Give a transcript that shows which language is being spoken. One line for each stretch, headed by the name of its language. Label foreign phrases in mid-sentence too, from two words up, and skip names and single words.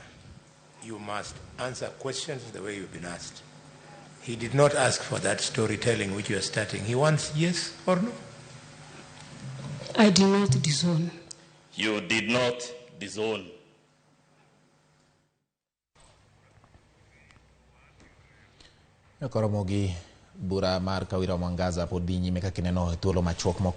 English: You must answer questions the way you've been asked. He did not ask for that storytelling which you are starting. He wants yes or no. I did not disown. You did not disown.
Luo (Kenya and Tanzania): Ramogi bura mar Kawira Mwangaza pod dhi nyime ka kineno thuolo machuok